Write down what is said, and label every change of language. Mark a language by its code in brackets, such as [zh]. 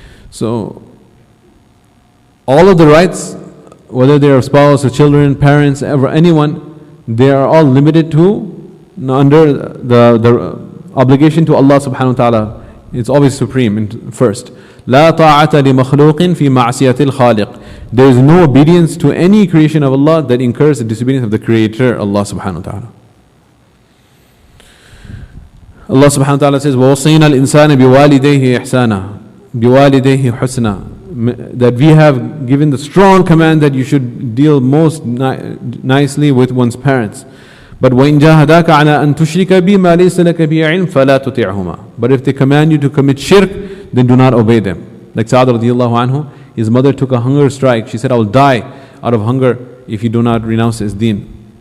[en] So all of the rights, whether they are spouse or children, parents, ever anyone, they are all limited to under the obligation to Allah subhanahu wa ta'ala. It's always supreme and first. [ar] لا طاعة لمخلوق في معصية الخالق. [en] There is no obedience to any creation of Allah that incurs the disobedience of the Creator, Allah subhanahu wa ta'ala. Allah subhanahu wa ta'ala says, [ar] وَوَصَّيْنَا الْإِنسَانَ بِوَالِدَيْهِ إِحْسَانًا بِوَالِدَيْهِ حُسْنًا. [en] That we have given the strong command that you should deal most nicely with one's parents. But [ar] وَإِن جَاهَدَاكَ عَلَىٰ أَن تُشْرِكَ بِي مَا لَيْسَ لَكَ بِهِ عِلْمٌ فَلَا تُطِعْهُمَا. [en] But if they command you to commit shirk, then do not obey them. Like Sa'ad radiallahu anhu, his mother took a hunger strike. She said, I will die out of hunger if you do not renounce his deen.